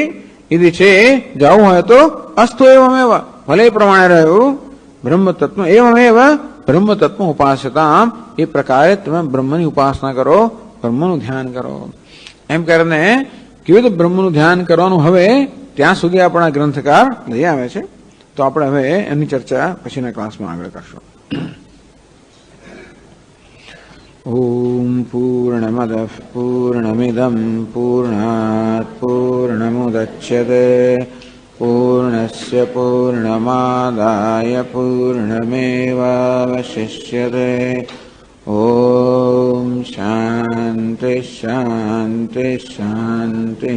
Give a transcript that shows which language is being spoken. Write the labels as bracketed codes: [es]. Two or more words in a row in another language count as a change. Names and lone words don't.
[gu] ઇતિ છે, જવું હોય તો [sa] अस्तु एवमेव, [gu] ભલે પ્રમાણે રહ્યું, [sa] ब्रह्म तत्व एवमेव ब्रह्म तत्व उपास्यताम, [gu] એ પ્રકારે તમે બ્રહ્મની ઉપાસના કરો, બ્રહ્મનું ધ્યાન કરો. એમ કરીને કેવી રીતે બ્રહ્મનું ધ્યાન કરવાનું હવે ત્યાં સુધી આપણા ગ્રંથકાર લઈ આવે છે. તો આપણે હવે એની ચર્ચા પછીના ક્લાસમાં આગળ કરશું. [sa] ઓમ પૂર્ણ पूर्णमदः पूर्णमिदं पूर्णात् पूर्णमुदच्यते पूर्णस्य पूर्णमादाय पूर्णमेवावशिष्यते। ॐ शान्ति शान्ति शान्तिः।